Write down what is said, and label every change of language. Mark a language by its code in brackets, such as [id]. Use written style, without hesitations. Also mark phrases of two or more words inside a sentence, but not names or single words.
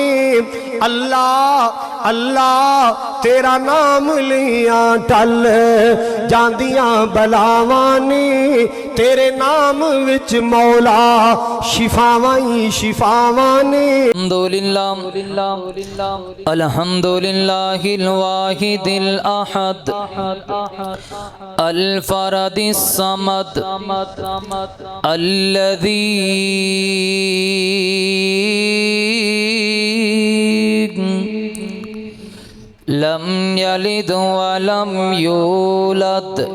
[pa] اللہ اللہ تیرا نام لیا ٹل جاندیاں بلاواں نے. تیرے نام وچ مولا شفاواں ہی شفاواں نے. [ar] الحمد لله الواحد الأحد الفرد الصمد الذي لم يلد ولم يولد